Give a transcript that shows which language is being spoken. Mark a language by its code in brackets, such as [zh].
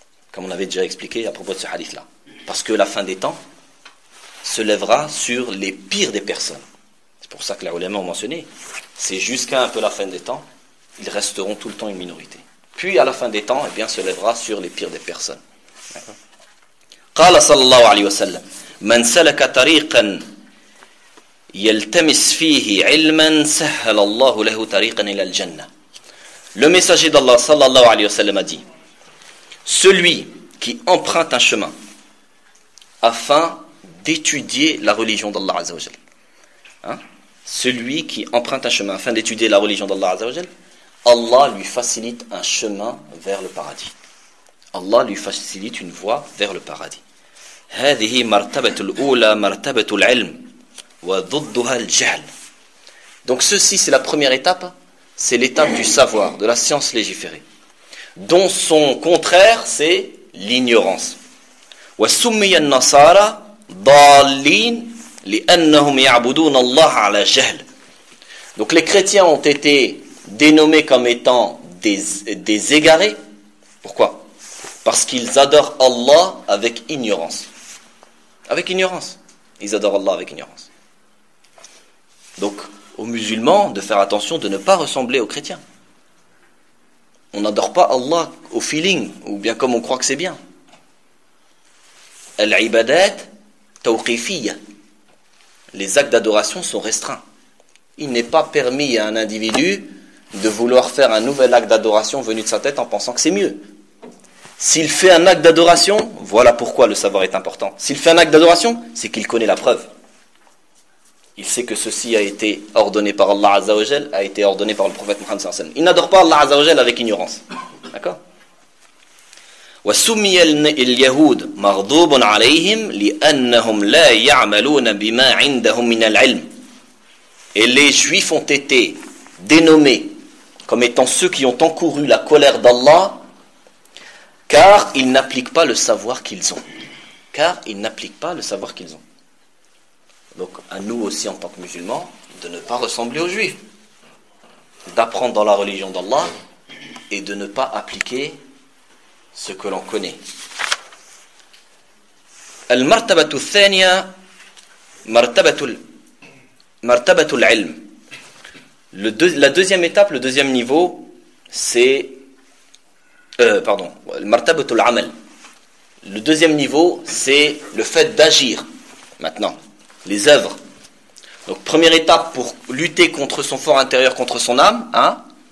[fr] Comme on avait déjà expliqué à propos de ce hadith-là. Parce que la fin des temps se lèvera sur les pires des personnes. Pour ça que les ulémas ont mentionné, c'est jusqu'à un peu la fin des temps, ils resteront tout le temps une minorité. Puis à la fin des temps, se lèvera sur les pires des personnes. [ar] قال صلى الله عليه وسلم من سلك طريقا يلتمس فيه علما سهل الله له طريقا الى الجنه. [fr] Le messager d'Allah sallallahu alayhi wa sallam a dit: celui qui emprunte un chemin afin d'étudier la religion d'Allah azza wa jalla. Celui qui emprunte un chemin afin d'étudier la religion d'Allah Azza wa Jal, Allah lui facilite un chemin vers le paradis. Allah lui facilite une voie vers le paradis. [ar] هذه مرتبة الأولى مرتبة العلم وضدها الجهل. [fr] Donc ceci c'est la première étape, c'est l'étape du savoir, de la science légiférée. Dont son contraire c'est l'ignorance. [ar] وسمي النصارى ضالين لأنهم يعبدون الله على جهل. [fr] Donc les chrétiens ont été dénommés comme étant des égarés. Pourquoi? Parce qu'ils adorent Allah avec ignorance. Avec ignorance. Ils adorent Allah avec ignorance. Donc aux musulmans de faire attention de ne pas ressembler aux chrétiens. On n'adore pas Allah au feeling ou bien comme on croit que c'est bien. Al-ibadat [ar] توقيفيه. [fr] Les actes d'adoration sont restreints. Il n'est pas permis à un individu de vouloir faire un nouvel acte d'adoration venu de sa tête en pensant que c'est mieux. S'il fait un acte d'adoration, voilà pourquoi le savoir est important. S'il fait un acte d'adoration, c'est qu'il connaît la preuve. Il sait que ceci a été ordonné par Allah Azza wa Jal, a été ordonné par le prophète Muhammad sallallahu alayhi wa sallam. Il n'adore pas Allah Azza wa Jal avec ignorance. D'accord ? [ar] وسمي اليهود مغضوب عليهم لأنهم لا يعملون بما عندهم من العلم. [fr] Et les juifs ont été dénommés comme étant ceux qui ont encouru la colère d'Allah car ils n'appliquent pas le savoir qu'ils ont. Car ils n'appliquent pas le savoir qu'ils ont. Donc à nous aussi en tant que musulmans de ne pas ressembler aux juifs, d'apprendre dans la religion d'Allah et de ne pas appliquer ce que l'on connaît. [ar] المرتبة الثانية مرتبة العلم. [fr] La deuxième étape, le deuxième niveau, c'est [ar] المرتبة العمل. [fr] Le deuxième niveau, c'est le fait d'agir. Maintenant, les œuvres. Donc première étape pour lutter contre son fort intérieur, contre son âme, hein?